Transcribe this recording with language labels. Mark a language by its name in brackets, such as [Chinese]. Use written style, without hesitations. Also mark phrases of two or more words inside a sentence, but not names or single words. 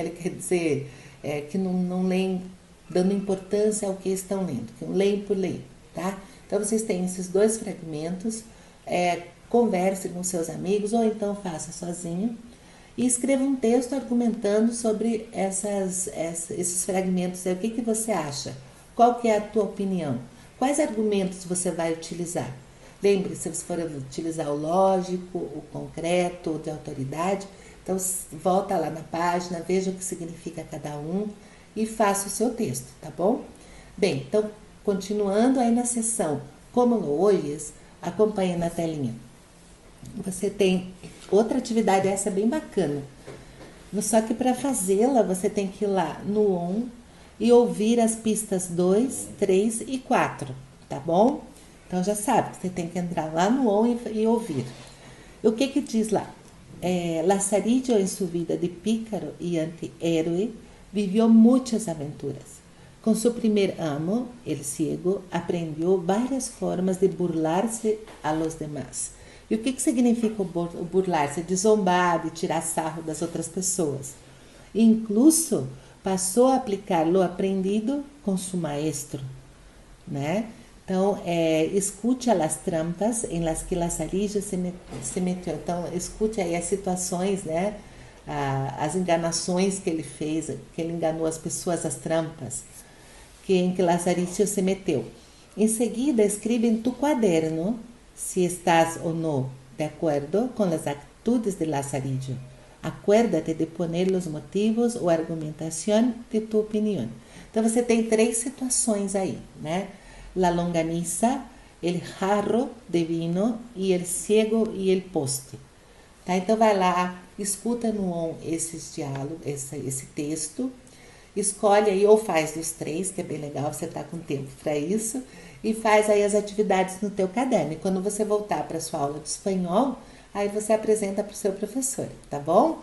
[Portuguese] Ele quer dizer que não leem dando importância ao que estão lendo, que leem por ler, tá? Então, vocês têm esses dois fragmentos, converse com seus amigos ou então faça sozinho e escreva um texto argumentando sobre esses fragmentos. O que você acha? Qual que é a tua opinião? Quais argumentos você vai utilizar? Lembre-se, se você for utilizar o lógico, o concreto, o de autoridade, então volta lá na página, veja o que significa cada um e faça o seu texto, tá bom? Bem, então, continuando aí na sessão Como lo oyes, acompanhe na telinha. Você tem outra atividade, essa é bem bacana. Só que para fazê-la, você tem que ir lá no ON e ouvir as pistas 2, 3 e 4, tá bom? Então já sabe, você tem que entrar lá no ON e ouvir. O que diz lá? [Spanish] Lazarillo en su vida de pícaro y antihéroe vivió muchas aventuras. [Portuguese] Com seu primeiro amo, [Spanish] el ciego, [Portuguese] aprendeu várias formas de burlar-se [Spanish] a los demás. [Portuguese] E o que significa burlar-se? De zombar, de tirar sarro das outras pessoas. Incluso passou a aplicar [Spanish] lo aprendido [Portuguese] com seu maestro, né? Então, escute as trampas em [Spanish] las que [Portuguese] Lazarillo se meteu. Então, escute aí as situações, né? As enganações que ele fez, que ele enganou as pessoas, as trampas em que Lazarillo se meteu. Em seguida, escreve em tu quaderno se estás ou não de acordo com as atitudes de Lazarillo. [Spanish] Acuérdate de poner os motivos [Portuguese] ou argumentação [Spanish] de tu opinião. [Portuguese] Então, você tem 3 situações aí, né? [Spanish] La longaniza, el jarro de vino e el ciego e el poste. [Portuguese] Tá? Então, vai lá, escuta no ON esses diálogos, esse texto, escolhe aí ou faz dos 3, que é bem legal, você tá com tempo para isso, e faz aí as atividades no teu caderno. E quando você voltar para sua aula de espanhol, aí você apresenta para o seu professor, tá bom?